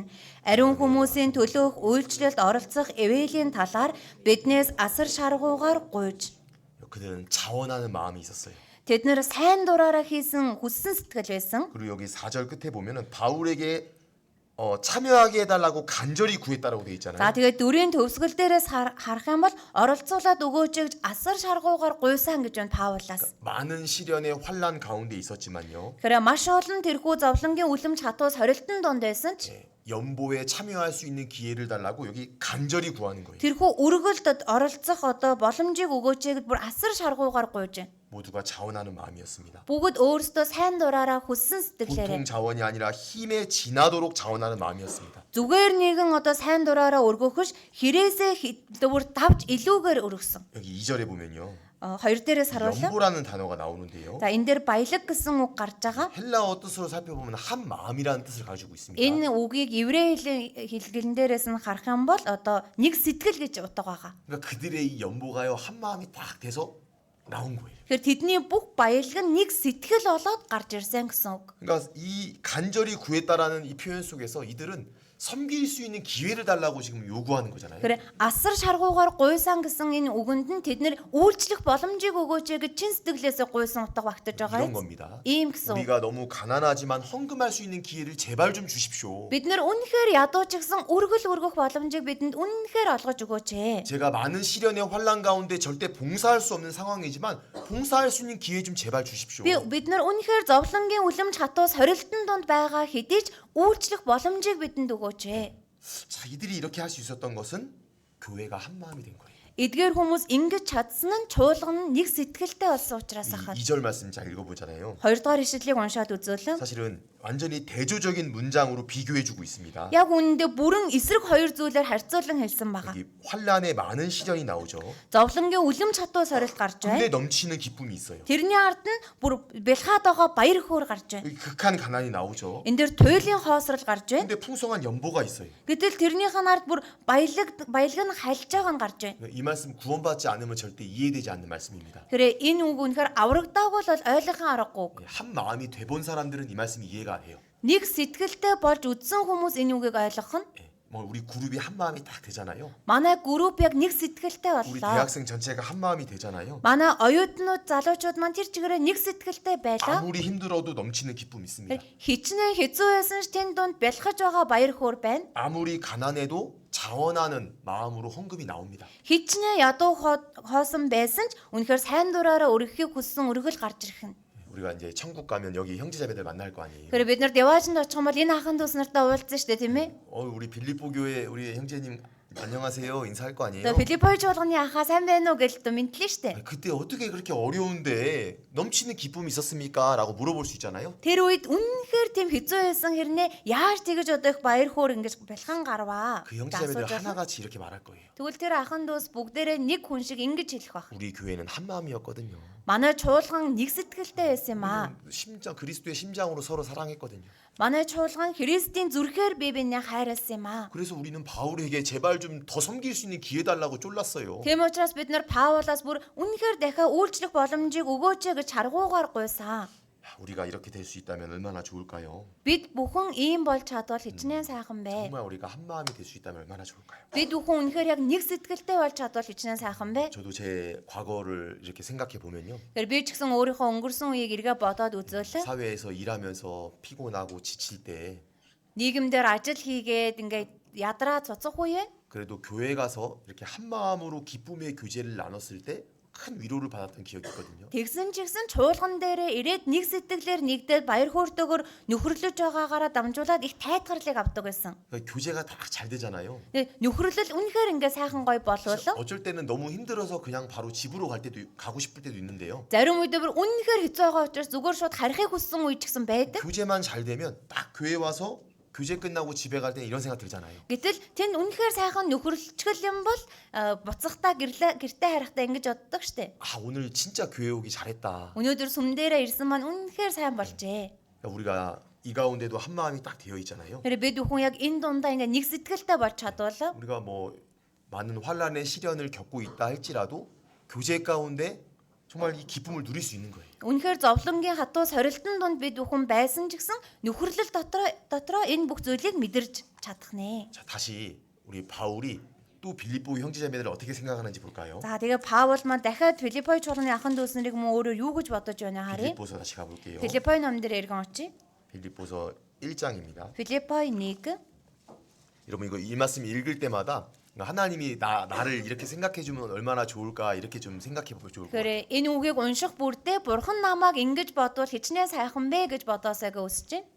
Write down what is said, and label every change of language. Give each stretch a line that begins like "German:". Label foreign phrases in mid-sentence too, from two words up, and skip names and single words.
Mongolian: Ариун хүмүүсийн төлөөх үйлчлэлд оролцох эвээлийн талаар биднээс асар шаргуугаар гуйж.
Korean: 그들은 자원하는 마음이 있었어요.
Mongolian: Тэд нэр сайн дураараа хийсэн хүссэн сэтгэл байсан.
Korean: 그리고 여기 4절 끝에 보면은 바울에게 참여하게 해달라고 간절히 구했다라고 돼 있잖아요.
Mongolian: За тэгээд дөрийн төвсгөл дээрээс харах юм бол оролцуулаад өгөөч гэж асар шаргуугаар гуйсан гэж байна Паулаас.
Korean: 많은 시련의 환란 가운데 있었지만요.
Mongolian: 그래 маш олон тэрхүү зовлонгийн үлэмж хатуу сорилтын донд байсан ч
Korean: 연보에 참여할 수 있는 기회를 달라고 여기 간절히 구하는 거예요.
Mongolian: тэрхүү өргөлд оролцох боломжийг өгөөч гэж бүр асар шаргуугаар гуйж байна.
Korean: 모두가 자원하는 마음이었습니다.
Mongolian: Бүгд өөрсдөө сайн дураараа хүссэн сэтгэлээрээ
Korean: 보통 자원이 아니라 힘에 지나도록 자원하는 마음이었습니다.
Mongolian: зүгээр нэгэн сайн дураараа өргөхөш хэрээсээ бүр давж илүүгээр өргөсөн.
Korean: 여기 2절에 보면요.
Mongolian: 2 дээрээс харуулъя.
Korean: 연보라는 단어가 나오는데요.
Mongolian: За энэ дээр баялаг гэсэн үг гарч байгаа.
Korean: 헬라어 뜻으로 살펴보면 한 마음이라는 뜻을 가지고 있습니다.
Mongolian: Энэ үгийг еврей хэлгэлэн дээрээс нь харах юм бол нэг сэтгэл гэж утга байгаа.
Korean: 그러니까 그들의 이 연보가요 한 마음이 딱 돼서 나온 거예요.
Mongolian: Тэгэхээр тэдний бүх баялаг нь нэг сэтгэл болоод гарч ирсэн гэсэн үг.
Korean: 그러니까 이 간절히 구했다라는 이 표현 속에서 이들은 섬길 수 있는 기회를 달라고 지금 요구하는 거잖아요.
Mongolian: Тэгэхээр асар шаргуугаар гуйсан гэсэн энэ үгэнд нь тэд нэр үйлчлэх боломжийг өгөөч гэж чин сэтгэлээсээ гуйсан утга багтаж байгаа
Korean: 이런
Mongolian: юм.
Korean: 겁니다.
Mongolian: Ийм гэсэн.
Korean: 우리가 너무 가난하지만 헌금할 수 있는 기회를 제발 좀 주십시오.
Mongolian: Бид нэр үнэхээр ядуу ч гэсэн өргөл өргөх боломжийг бидэнд үнэхээр олгож өгөөч.
Korean: 제가 많은 시련의 환란 가운데 절대 봉사할 수 없는 상황이지만 봉사할 수 있는 기회 좀 제발 주십시오.
Mongolian: Бид нар үнэхээр зовлонгийн үлэмж хатуу сорилтын донд байгаа хэдий ч үйлчлэх боломжийг бидэнд өгөөч.
Korean: 자, 이들이 이렇게 할 수 있었던 것은 교회가 한 마음이 된 거예요.
Mongolian: Эдгээр хүмүүс ингэж чадсан нь чуулган нэг сэтгэлтэй болсон учраас ахаа.
Korean: 2절 말씀 잘 읽어보잖아요.
Mongolian: 2 дугаар ишлэлийг уншаад үзүүлэн.
Korean: 사실은 완전히 대조적인 문장으로 비교해주고 있습니다.
Mongolian: Яг үүндээ бүрэн эсрэг хоёр зүйлээр харьцуулан хэлсэн байгаа.
Korean: 여기 환란에 많은 시련이 나오죠.
Mongolian: Зовлонгийн үлэмж хатуу сорилт гарч байна.
Korean: 근데 넘치는 기쁨이 있어요.
Mongolian: Тэрний ард нь бүр бэлхаад байгаа баяр хөөр гарч байна.
Korean: 여기 극한 가난이 나오죠.
Mongolian: Энд дээр туйлын хоосрол гарч байна.
Korean: 근데 풍성한 연보가 있어요.
Mongolian: Гэтэл тэрнийх нь ард бүр баялаг нь хальж байгаа нь гарч байна.
Korean: 이 말씀 구원받지 않으면 절대 이해되지 않는 말씀입니다.
Mongolian: Тэгэхээр энэ үг үнэхээр аврагдаагүй бол ойлгохын аргагүй үг.
Korean: 한 마음이 돼본 사람들은 이 말씀이 이해가 돼요.
Mongolian: Нэг сэтгэлтэй болж үдсэн хүмүүс энэ үгийг ойлгох нь
Korean: 뭐 우리 그룹이 한 마음이 딱 되잖아요.
Mongolian: Манай групп яг нэг сэтгэлтэй
Korean: 우리
Mongolian: боллоо.
Korean: 대학생 전체가 한 마음이 되잖아요.
Mongolian: Манай оюутнууд залуучууд маань тэр чигээрээ нэг сэтгэлтэй байлаа.
Korean: 아무리 힘들어도 넘치는 기쁨이 있습니다.
Mongolian: Хичнээн хэцүү байсан ч тэнд донд бэлхэж байгаа баяр хөөр байна.
Korean: 아무리 가난해도 자원하는 마음으로 헌금이 나옵니다.
Mongolian: Хичнээн ядуу хоосон байсан ч үнэхээр сайн дураараа өргөхийг хүссэн өргөл гарч ирэх нь.
Korean: 우리가 이제 천국 가면 여기 형제자매들 만날 거 아니에요.
Mongolian: Тэгэхээр бид нар Деважинд очих юм бол энэ ахын дүүс нартай уулзсан шүү дээ, тийм ээ?
Korean: 우리 빌립보 교회 우리 형제님 안녕하세요 인사할 거 아니에요.
Mongolian: Тэгээ Филиппой чуулганы ахаа сайн байна уу гэж мэдлээ шүү дээ.
Korean: 그때 어떻게 그렇게 어려운데 넘치는 기쁨이 있었습니까? 라고 물어볼 수 있잖아요.
Mongolian: Тэр үед үнэхээр тийм хэцүү байсан хэрнээ яаж тэгэж одоо их баяр хөөр ингэж бэлхан гарваа.
Korean: 그 형제자매들 하나같이 이렇게 말할 거예요.
Mongolian: Тэгвэл тэр ахын дүүс бүгдээрээ нэг хүн шиг ингэж хэлэх баг.
Korean: 우리 교회는 한 마음이었거든요.
Mongolian: Манай чуулган нэг сэтгэлтэй байсан юм аа.
Korean: 심장 그리스도의 심장으로 서로 사랑했거든요.
Mongolian: Манай чуулган Христийн зүрхээр бие биенээ хайрласан юм аа.
Korean: 그래서 우리는 바울에게 제발 좀 더 섬길 수 있는 기회 달라고 쫄랐어요.
Mongolian: Тийм учраас бид нар Паулаас бүр үнэхээр дахиад үйлчлэх боломжийг өгөөч гэж харгуугаар гуйсан.
Korean: 우리가 이렇게 될 수 있다면 얼마나 좋을까요?
Mongolian: Бид бүхэн ийм болж чадвал хичнээн сайхан бэ.
Korean: 정말 우리가 한 마음이 될 수 있다면 얼마나 좋을까요?
Mongolian: Бид бүхэн үнэхээр яг нэг сэтгэлтэй болж чадвал хичнээн сайхан бэ.
Korean: 저도 제 과거를 이렇게 생각해 보면요.
Mongolian: Тэгэхээр би ч гэсэн өөрийнхөө өнгөрсөн үеийг эргээ бодоод үзүүлээ.
Korean: 사회에서 일하면서 피곤하고 지칠 때
Mongolian: Нийгэмдэр ажил хийгээд ингээд ядраа цуцах үе.
Korean: 그래도 교회 가서 이렇게 한 마음으로 기쁨의 교제를 나눴을 때 큰 위로를 받았던 기억이 있거든요.
Mongolian: Тэгсэн ч гэсэн чуулган дээрээ ирээд нэг сэтгэлээр нэгдээд баяр хөөртэйгээр нөхөрлөж байгаагаараа дамжуулаад их тайтгарлыг авдаг байсан.
Korean: 그러니까 교제가 다 잘 되잖아요.
Mongolian: Тэгээ нөхөрлөл үнэхээр ингээд сайхан гоё болвол
Korean: 어쩔 때는 너무 힘들어서 그냥 바로 집으로 갈 때도 가고 싶을 때도 있는데요.
Mongolian: зарим үедээ бүр үнэхээр хэцүү байгаа учраас зүгээр шууд харихыг хүссэн үе ч гэсэн байдаг.
Korean: 교제만 잘 되면 딱 교회 와서 교제 끝나고 집에 갈 때 이런 생각 들잖아요.
Mongolian: Гэтэл тэнд үнэхээр сайхан нөхөрлөлчгөл юм бол буцахтаа гэртээ харахтаа ингэж боддог штэ.
Korean: 아 오늘 진짜 교회 오기 잘했다.
Mongolian: Өнөөдөр сүм дээрээ ирсэн маань үнэхээр сайн болжээ.
Korean: 우리가 이 가운데도 한 마음이 딱 되어 있잖아요.
Mongolian: Тэр бид бүхэн яг энэ дундаа ингээ нэг сэтгэлтэй болж чадвал
Korean: 우리가 뭐 많은 환란의 시련을 겪고 있다 할지라도 교제 가운데 정말 이 기쁨을 누릴 수 있는 거예요.
Mongolian: үнэхээр зовлонгийн хатуу сорилтын дунд бид бүхэн байсан ч гэсэн нөхөрлөл дотроо энэ бүх зүйлийг мэдэрч чадах нэ.
Korean: 자 다시 우리 바울이 또 빌립보 형제자매들을 어떻게 생각하는지 볼까요?
Mongolian: За тэгээ Паул маань дахиад Филиппой чуулганы ахын дүүснэрийг мөн өөрөө юу гэж бодож байна харъя.
Korean: 빌립보서 다시 가볼게요.
Mongolian: Филиппой номон дээр эргэн очие.
Korean: 빌립보서 1장입니다.
Mongolian: Филиппой 1.
Korean: 여러분 이거 이 말씀 읽을 때마다 하나님이 나를 이렇게 생각해 주면 얼마나 좋을까 이렇게 좀 생각해 보면 좋을 것 같아요.
Mongolian: Тэгэхээр энэ үгийг унших бүртээ бурхан намайг ингэж бодвол хичнээн сайхан бэ гэж бодоосайг өсөж байна.